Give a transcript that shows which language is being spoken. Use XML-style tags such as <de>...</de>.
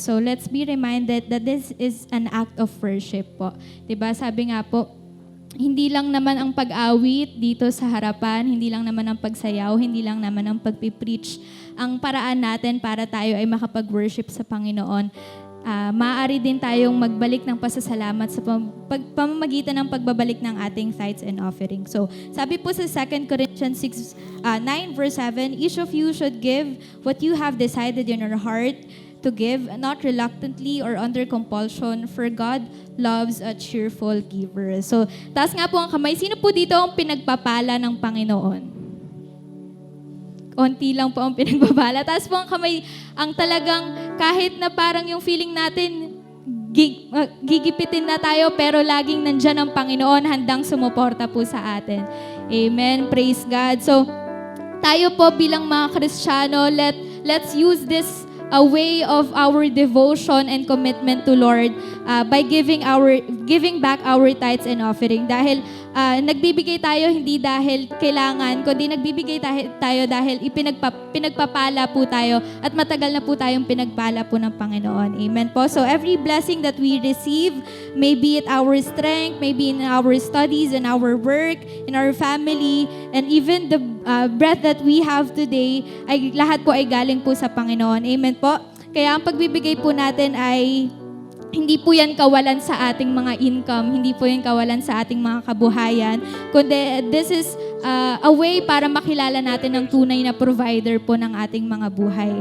<en>So let's be reminded that this is an act of worship po.</en> <tl>'Di ba? Sabi nga po, hindi lang naman ang pag-awit dito sa harapan, hindi lang naman ang pagsayaw, hindi lang naman ang pagpipreach ang paraan natin para tayo ay makapag-worship sa Panginoon. Maaari din tayong magbalik ng pasasalamat sa pamamagitan ng pagbabalik ng ating</tl> <en>tithes and offering. So,</en> <tl>sabi po sa</tl> <en>2 Corinthians 9 verse 7, each of you should give what you have decided in your heart to give, not reluctantly or under compulsion, for God loves a cheerful giver.</en> <tl>So, taas nga po ang kamay. Sino po dito ang pinagpapala ng Panginoon? Konti lang po ang pinagbabala. Taas po ang kamay, ang talagang kahit na parang yung feeling natin, gigipitin na tayo, pero laging nandyan ang Panginoon, handang sumuporta po sa atin.</tl> <en>Amen. Praise God. So,</en> <tl>tayo po bilang mga Kristiyano,</tl> <en>let's use this a way of our devotion and commitment to Lord by giving back our tithes and offering.</en> <tl>Dahil nagbibigay tayo hindi dahil kailangan, kundi nagbibigay tayo dahil pinagpapala po tayo at matagal na po tayong pinagpala po ng Panginoon. Amen po.</tl> <en>So every blessing that we receive, maybe it our strength, maybe in our studies, in our work, in our family, and even the breath that we have today,</en> <tl>ay lahat po ay galing po sa Panginoon. Amen po. Kaya ang pagbibigay po natin ay hindi po yan kawalan sa ating mga income, hindi po yan kawalan sa ating mga kabuhayan, kundi</tl> <en>this is a way</en> <tl>para makilala natin ang tunay na provider po ng ating mga buhay.</tl>